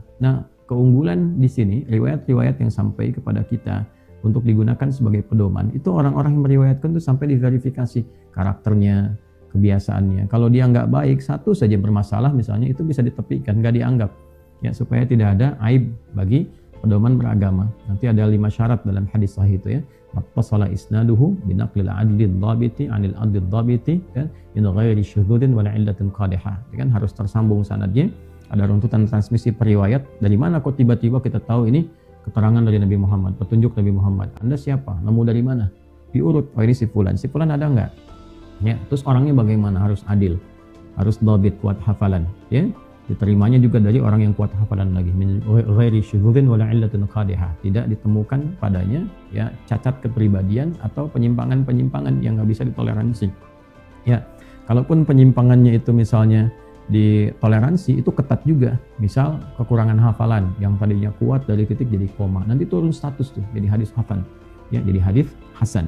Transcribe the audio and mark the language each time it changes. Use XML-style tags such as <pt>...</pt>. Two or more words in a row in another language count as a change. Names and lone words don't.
<id>Nah, keunggulan di sini riwayat-riwayat yang sampai kepada kita untuk digunakan sebagai pedoman itu orang-orang yang meriwayatkan itu sampai diverifikasi karakternya, kebiasaannya. Kalau dia nggak baik, satu saja bermasalah misalnya, itu bisa ditepikan, nggak dianggap, ya, supaya tidak ada aib bagi pedoman beragama. Nanti ada 5 syarat dalam hadis sahih itu ya.</id> <ar>ما اتصل إسناده بنقل العدل الضابط عن العدل الضابط kan من غير شذوذ ولا علة قادحة.</ar> <id>Kan harus tersambung sanadnya, ada runtutan transmisi periwayat. Dari mana kok tiba-tiba kita tahu ini keterangan dari Nabi Muhammad, petunjuk Nabi Muhammad? Anda siapa? Nemu dari mana? Diurut. Oh, ini si fulan. Si fulan ada enggak? Ya, terus orangnya bagaimana? Harus adil. Harus dhabit, kuat hafalan, ya. Diterimanya juga dari orang yang kuat hafalan lagi,</id> <ar>من غير شذوذ ولا علة قادحة,</ar> <id>tidak ditemukan padanya ya cacat kepribadian atau penyimpangan-penyimpangan yang nggak bisa ditoleransi. Ya, kalaupun penyimpangannya itu misalnya ditoleransi, itu ketat juga. Misal kekurangan hafalan yang tadinya kuat dari titik jadi koma, nanti turun status tuh jadi hadis hasan, ya, jadi hadis hasan.</id>